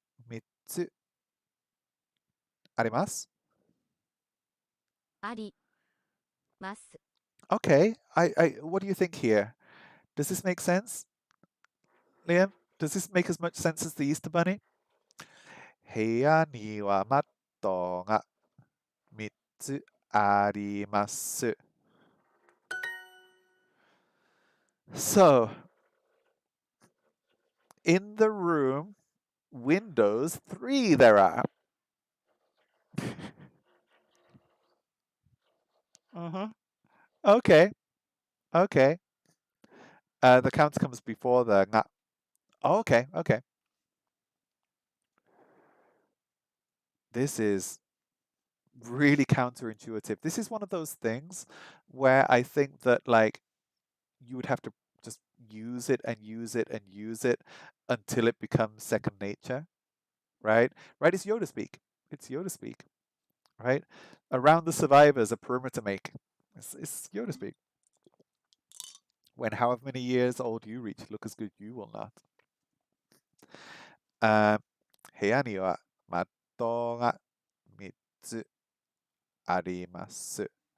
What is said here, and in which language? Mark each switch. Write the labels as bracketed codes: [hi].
[ja] 3つあります。あります。 [en] Okay, what do you think here? Does this make sense? Liam, does this make as much sense as the Easter Bunny? [ja] 部屋には窓が3つあります。 [en] So, in the room, windows 3 there are. Okay. Okay. The count comes before the nga. Oh, okay. Okay. This is really counterintuitive. This is one of those things where I think that like you would have to just use it and use it and use it until it becomes second nature, right? Right? It's Yoda speak. It's Yoda speak, right? Around the survivors, a perimeter make. It's Yoda speak. When however many years old you reach, look as good you will not. [ja] 部屋には窓が3つあります。